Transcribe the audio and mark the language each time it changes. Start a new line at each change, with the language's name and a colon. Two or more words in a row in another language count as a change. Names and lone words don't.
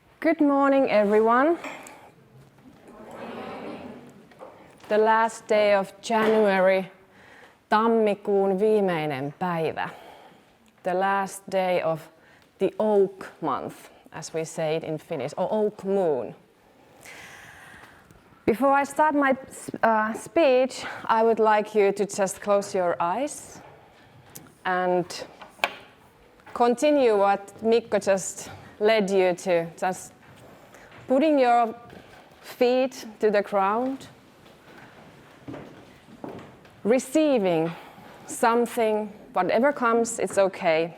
English: Good morning, everyone. The last day of January,
Finnish: tammikuun viimeinen päivä.
English: The last day of the oak month, as we say it in Finnish, or oak moon. Before I start my speech, I would like you to just close your eyes and continue what Mikko just led you to, just putting your feet to the ground, receiving something, whatever comes, it's okay.